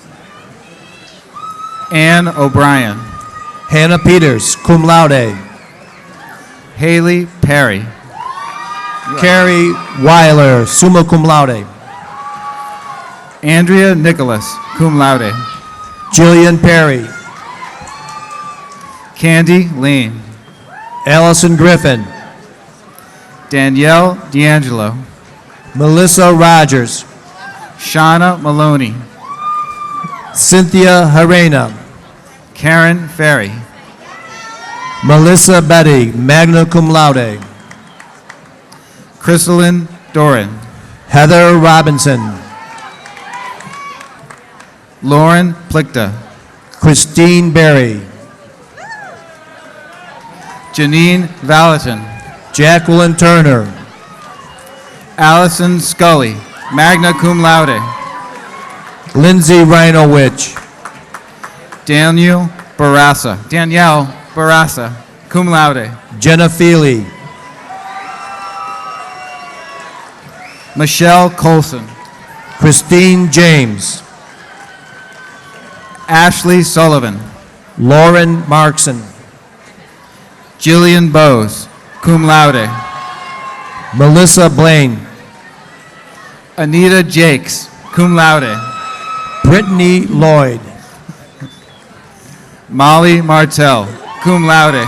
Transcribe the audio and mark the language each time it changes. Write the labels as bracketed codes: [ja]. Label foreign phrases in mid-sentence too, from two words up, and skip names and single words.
[en] Ann O'Brien. Hannah Peters, [la] cum laude. [en] Haley Perry. Carrie Weiler, [la] summa cum laude. [en] Andrea Nicholas, [la] cum laude. [en] Jillian Perry. Candy Lane. Allison Griffin. Danielle D'Angelo. Melissa Rogers. Shauna Maloney. Cynthia Harena. Karen Ferry. Melissa Betty, [la] magna cum laude. [en] Crystalline Doran. Heather Robinson. Lauren Plickta. Christine Berry. Janine Valentin. Jacqueline Turner. Allison Scully, [la] magna cum laude. [en] Lindsay Rhinowich. Danielle Barassa, [la] cum laude. [en] Jenna Feely. Michelle Colson. Christine James. Ashley Sullivan. Lauren Markson. Jillian Bowes, [la] cum laude. [en] Melissa Blaine. Anita Jakes, [la] cum laude. [en] Brittany Lloyd. Molly Martell, [la] cum laude.